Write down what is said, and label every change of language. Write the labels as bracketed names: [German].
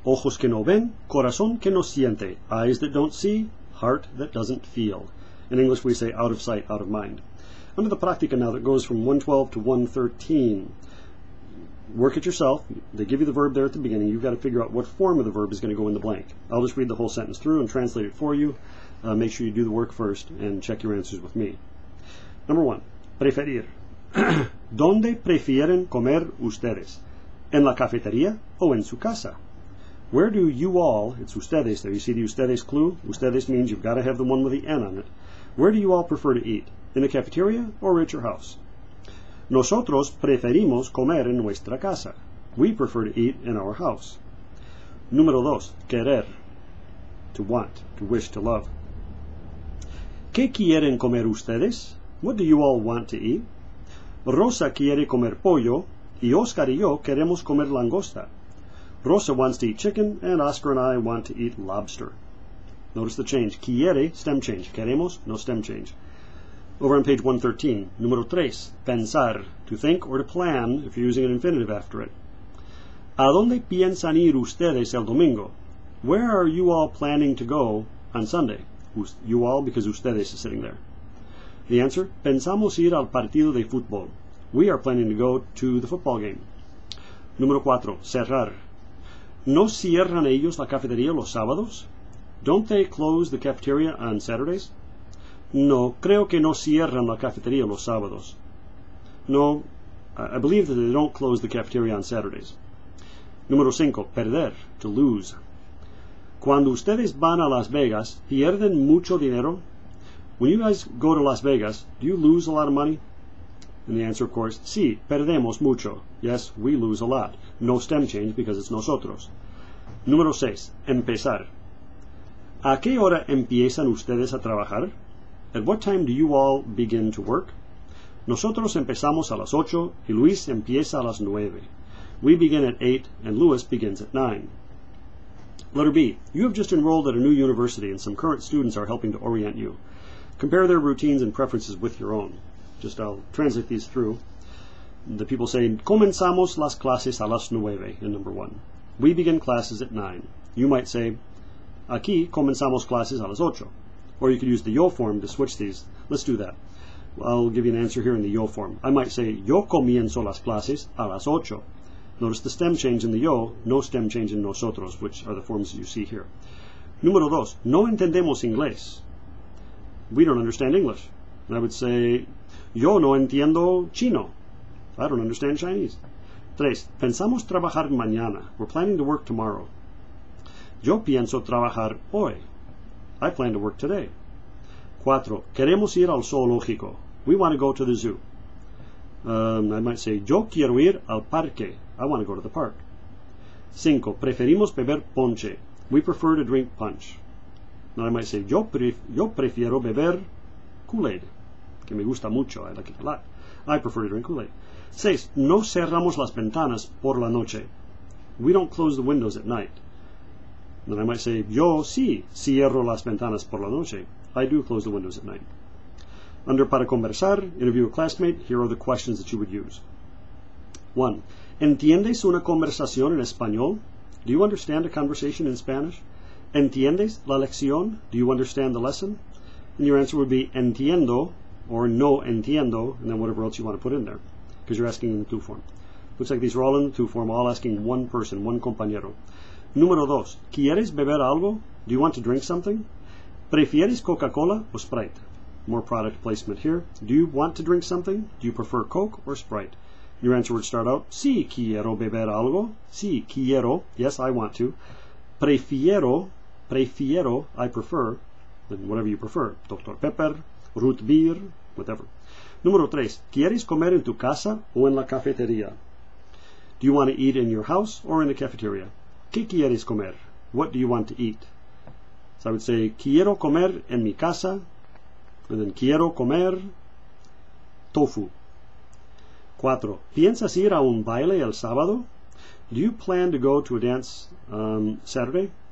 [Spanish] Ojos que no ven, corazón que no siente. [English] Eyes that don't see, heart that doesn't feel. In English we say out of sight, out of mind. Under the practica now that goes from 112 to 113. Work it yourself. They give you the verb there at the beginning. You've got to figure out what form of the verb is going to go in the blank. I'll just read the whole sentence through and translate it for you. Make sure you do the work first and check your answers with me. Number 1. Preferir. [Spanish] ¿Dónde prefieren comer ustedes? ¿En la cafetería o en su casa? [English] Where do you all, it's ustedes there, you see the ustedes clue? Ustedes means you've got to have the one with the N on it. Where do you all prefer to eat? In the cafeteria or at your house? [Spanish] Nosotros preferimos comer en nuestra casa. [English] We prefer to eat in our house. [Spanish] Número 2. Querer. [English] To want, to wish, to love. [Spanish] ¿Qué quieren comer ustedes? [English] What do you all want to eat? [Spanish] Rosa quiere comer pollo, y Oscar y yo queremos comer langosta. [English] Rosa wants to eat chicken, and Oscar and I want to eat lobster. Notice the change. Quiere, stem change. Queremos, no stem change. Over on page 113, [Spanish] número 3, pensar, [English] to think or to plan, if you're using an infinitive after it. [Spanish] ¿A dónde piensan ir ustedes el domingo? [English] Where are you all planning to go on Sunday? You all, because ustedes is sitting there. The answer, [Spanish] pensamos ir al partido de fútbol. [English] We are planning to go to the football game. [Spanish] Número 4, cerrar. ¿No cierran ellos la cafetería los sábados? [English] Don't they close the cafeteria on Saturdays? [Spanish] No, creo que no cierran la cafetería los sábados. [English] No, I believe that they don't close the cafeteria on Saturdays. [Spanish] Número 5, perder, [English] to lose. [Spanish] Cuando ustedes van a Las Vegas, ¿pierden mucho dinero? [English] When you guys go to Las Vegas, do you lose a lot of money? And the answer, of course, [Spanish] sí, perdemos mucho. [English] Yes, we lose a lot. No stem change because it's nosotros. [Spanish] Número 6, empezar. ¿A qué hora empiezan ustedes a trabajar? [English] At what time do you all begin to work? [Spanish] Nosotros empezamos a las 8 y Luis empieza a las 9. [English] We begin at 8 and Luis begins at 9. Letter B. You have just enrolled at a new university and some current students are helping to orient you. Compare their routines and preferences with your own. I'll translate these through. The people say, [Spanish] comenzamos las clases a las 9 [English] in number 1. We begin classes at 9. You might say, [Spanish] aquí comenzamos clases a las 8. [English] Or you could use the yo form to switch these. Let's do that. I'll give you an answer here in the yo form. I might say, [Spanish] yo comienzo las clases a las 8. [English] Notice the stem change in the yo, no stem change in nosotros, which are the forms you see here. [Spanish] Número 2. No entendemos inglés. [English] We don't understand English. And I would say, [Spanish] yo no entiendo chino. [English] I don't understand Chinese. 3. [Spanish] Pensamos trabajar mañana. [English] We're planning to work tomorrow. [Spanish] Yo pienso trabajar hoy. [English] I plan to work today. 4. [Spanish] Queremos ir al zoológico. [English] We want to go to the zoo. I might say, [Spanish] yo quiero ir al parque. [English] I want to go to the park. 5. [Spanish] Preferimos beber ponche. [English] We prefer to drink punch. Now I might say, [Spanish] yo prefiero beber Kool-Aid. Que me gusta mucho. [English] I like it a lot. I prefer to drink Kool-Aid. 6. [Spanish] No cerramos las ventanas por la noche. [English] We don't close the windows at night. Then I might say, [Spanish] yo sí cierro las ventanas por la noche. [English] I do close the windows at night. Under para conversar, interview a classmate, here are the questions that you would use. 1. [Spanish] ¿Entiendes una conversación en español? [English] Do you understand a conversation in Spanish? [Spanish] ¿Entiendes la lección? [English] Do you understand the lesson? And your answer would be entiendo, or no entiendo, and then whatever else you want to put in there, because you're asking in the tu form. Looks like these are all in the tu form, all asking one person, one compañero. [Spanish] Número 2. ¿Quieres beber algo? [English] Do you want to drink something? [Spanish] ¿Prefieres Coca-Cola o Sprite? [English] More product placement here. Do you want to drink something? Do you prefer Coke or Sprite? Your answer would start out, [Spanish] sí quiero beber algo. Sí quiero. [English] Yes, I want to. Prefiero, I prefer. Then whatever you prefer. Dr. Pepper, root beer, whatever. [Spanish] Número 3. ¿Quieres comer en tu casa o en la cafetería? [English] Do you want to eat in your house or in the cafeteria? [Spanish] ¿Qué quieres comer? [English] What do you want to eat? So I would say, [Spanish] quiero comer en mi casa, [English] and then [Spanish] quiero comer tofu. [English] 4. [Spanish] ¿Piensas ir a un baile el sábado? [English] Do you plan to go to a dance Saturday?